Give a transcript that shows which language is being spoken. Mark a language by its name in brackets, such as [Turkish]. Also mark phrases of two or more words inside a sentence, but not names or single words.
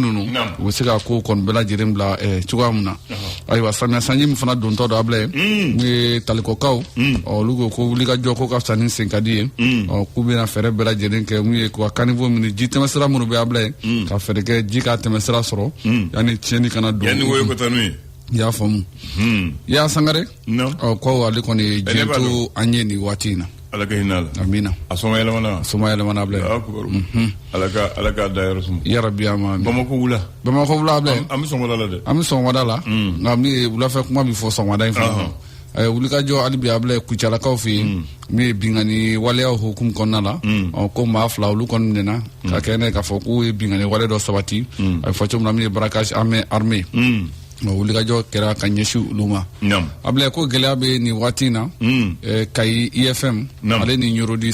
[Bambara] ninnu u bɛ se ka ko kɔni bɛɛ lajɛlen bila cogoya min na ayiwa samiya sanji min fana dontɔ don Ablaye n'o ye talikɔkaw olu ko ko wulikajɔ ko ka fisa ni sen ka di ye k'u bɛna fɛɛrɛ bɛɛ lajɛlen kɛ mun ye k'u ka caniveau minɛ ji tɛmɛsira minnu bɛ Ablaye ka fɛɛrɛ kɛ ji ka tɛmɛsira sɔrɔ yanni tiɲɛni kana don i y'a faamu y'a Sangare ko ale kɔni ye diɲɛ to an ye nin waati in na Ala ka hinɛ la amina a sɔngɔ yɛlɛmana Ablaye Ala ka dayɔrɔ suma [Arabic] ya rabbi [Bambara] ama Bamako wula Ablaye an bɛ sɔgɔmada la dɛ an bɛ sɔgɔmada la nka min ye wulafɛ kuma bɛ fɔ sɔgɔmada in fana wulikajɔ hali bi Ablaye Kucalakaw fɛ yen min ye binkani waleyaw hukumu kɔnɔna la ko maa 2 olu kɔni minɛna ka kɛ ne k'a fɔ k'u ye binkani wale dɔ sabati a bɛ fɔ cogo min na min ye Barakasi armée wulikajɔ kɛra ka ɲɛsin olu ma Ablaye ko gɛlɛya bɛ nin waati in na Kayi IFM ale ni Yorodi